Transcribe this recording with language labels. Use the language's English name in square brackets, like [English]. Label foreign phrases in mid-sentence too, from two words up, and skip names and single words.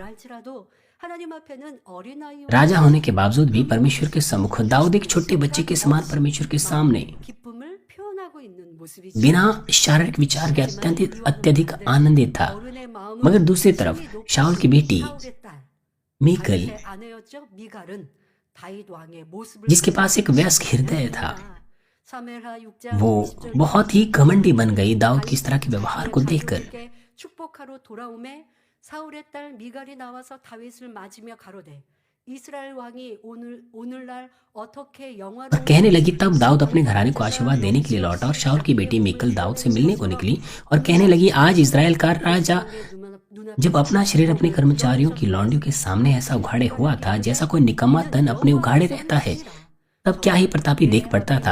[Hindi] राजा होने के बावजूद भी परमेश्वर के सम्मुख दाऊद एक छोटे बच्चे के समान परमेश्वर के सामने बिना शारीरिक विचार के अत्यधिक आनंदित था। मगर दूसरी तरफ शाऊल की बेटी मीकल, जिसके पास एक वयस्क हृदय था, वो बहुत ही घमंडी बन गई दाऊद की इस तरह के व्यवहार को देखकर। [Korean] 사울의 딸 미갈이 나와서 다윗을 맞으며 가로되 이스라엘 왕이 오늘날 어떻게 영화로운 [Hindi] और कहने लगी, तब दाऊद अपने घराने को आशीर्वाद देने के लिए लौटा और शाऊल की बेटी मीकल दाऊद से मिलने को निकली और कहने लगी, आज इज़राइल का राजा जब अपना शरीर अपने कर्मचारियों की लौंडियों के सामने ऐसा उघाड़े हुआ था जैसा कोई निकम्मा तन अपने उघाड़े रहता है, तब क्या ही प्रतापी देख पड़ता था।